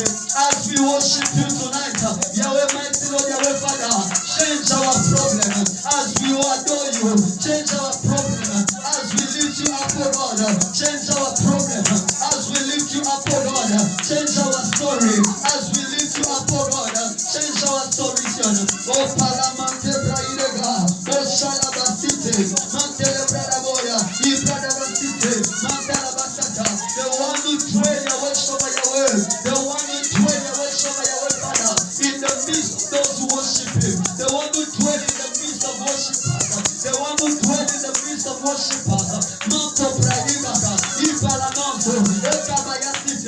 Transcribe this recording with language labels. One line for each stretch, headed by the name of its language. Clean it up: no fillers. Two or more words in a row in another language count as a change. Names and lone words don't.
English: As we worship you tonight, Yahweh mighty Lord, Yahweh Father, change our problem. As we adore you, change our problem. As we lift you up, oh God, change our problem. As we lift you up, oh God, change our story. As we lift you up, oh God, change our solution. Oh, Palamante Braidega, oh, Shalabasite, Mantele Bradaboya, Ibradabasite, Mantalabasata, the one who dwell Yahweh Shema Yahweh, the one who dwell Yahweh Shema Yahweh Father, in the midst of those who worship him, the one who dwell in the midst of worshipers, the one who dwell in the midst of worshipers, Manto Braidega, Ipalanonto, Ekabayasite.